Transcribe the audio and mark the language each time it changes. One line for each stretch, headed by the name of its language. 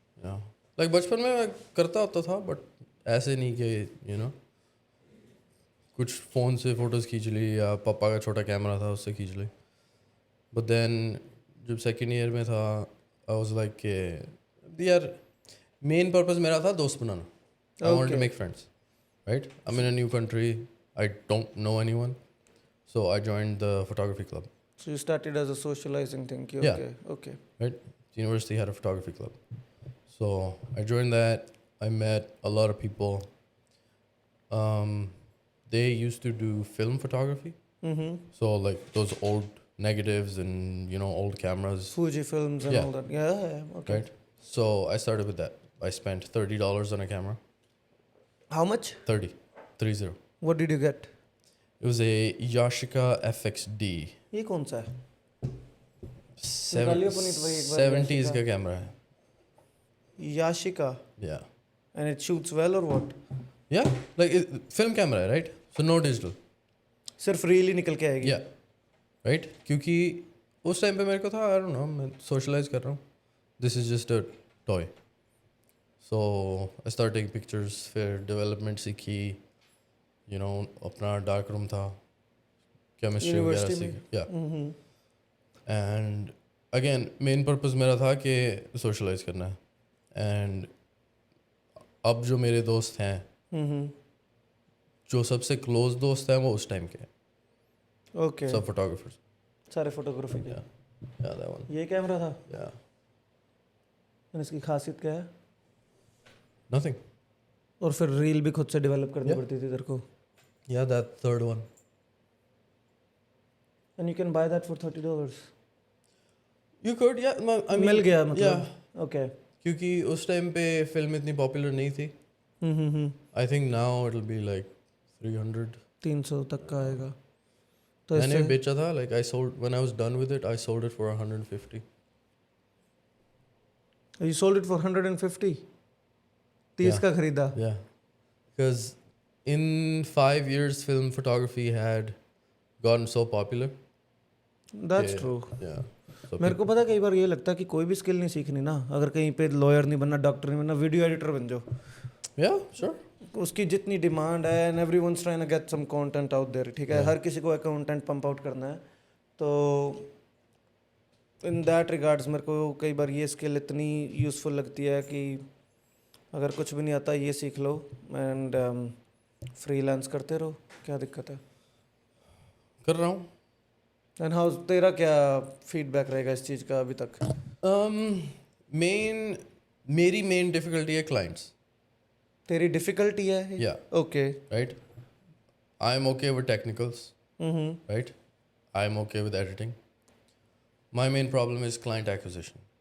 Hindi: Like बचपन में मैं करता होता था बट ऐसे नहीं कि यू नो कुछ फ़ोन से फ़ोटोज़ खींच ली या पापा का छोटा कैमरा था उससे खींच ली. बट देन जब सेकेंड ईयर में था
English: I was like
Hindi: कि यार मेन पर्पस मेरा था दोस्त बनाना.
English: I wanted to make friends, right? I am in a new country, I don't know anyone, so I joined the photography club. So you started as a socializing thing. Okay. Right? The university had a photography club. So I joined that. I met a lot of people. They used to do film photography. So like those old negatives and you know old cameras. Fuji films and all that. Yeah. Okay. Right? So I started with that. I spent $30 on a camera. How much? 30. What did you get? It was a Yashica FXD.
Hindi: ये कौन सा है? 70s का camera है.
English: Yashica. Yeah. And it shoots well or what? Yeah, like film camera है, right? So no digital.
Hindi: सिर्फ reel ही निकल के आएगी.
English: Yeah. Right?
Hindi: क्योंकि उस टाइम पे मेरे को था
English: I don't know
Hindi: मैं socialize कर रहा हूँ.
English: This is just a toy. So I started taking pictures.
Hindi: फिर development सीखी. You know अपना dark room था. Chemistry वगैरह सीखी.
English: Yeah. And again main purpose
Hindi: मेरा था कि socialize करना है. And अब जो मेरे दोस्त हैं जो सबसे क्लोज दोस्त हैं वो उस टाइम के हैं.
English: Okay.
Hindi: सब फोटोग्राफर्स. सारे फोटोग्राफी के.
English: Yeah, that one.
Hindi: ये कैमरा था.
English: Yeah.
Hindi: और इसकी खासियत क्या है?
English: Nothing.
Hindi: और फिर रील भी खुद से डेवलप करनी पड़ती थी तेरे को.
English: Yeah, that third one. And you can buy that for $30. You could, yeah. I mean,
Hindi: मिल गया मतलब.
English: Yeah. Okay.
Hindi: क्योंकि उस टाइम पे फिल्म इतनी पॉपुलर नहीं थी.
English: I think now it'll be like 300.
Hindi: 300 तक का आएगा. तो मैंने बेचा था,
English: like I sold when I was done with it, I sold it for 150. You sold it for 150?
Hindi: 30 का खरीदा.
English: Yeah. Because in 5 years film photography had gotten so popular. That's true. Yeah. So
Hindi: मेरे को पता कई बार ये लगता है कि कोई भी स्किल नहीं सीखनी ना, अगर कहीं पे लॉयर नहीं बनना, डॉक्टर नहीं बनना, वीडियो एडिटर बन जाओ.
English: Yeah, sure.
Hindi: उसकी जितनी डिमांड है
English: and everyone's trying to get some content out there,
Hindi: ठीक है, हर किसी को कंटेंट पंप आउट करना है. तो
English: in that regards
Hindi: मेरे को कई बार ये स्किल इतनी यूज़फुल लगती है कि अगर कुछ भी नहीं आता ये सीख लो एंड फ्रीलांस करते रहो, क्या दिक्कत है. कर रहा हूँ. एंड हाउ तेरा क्या फीडबैक रहेगा इस चीज़ का अभी तक? मेरी मेन डिफिकल्टी है क्लाइंट्स. तेरी डिफ़िकल्टी है?
English: Yeah. Okay. Right? I'm okay with technicals. Right? I'm okay with editing. My main problem is client acquisition.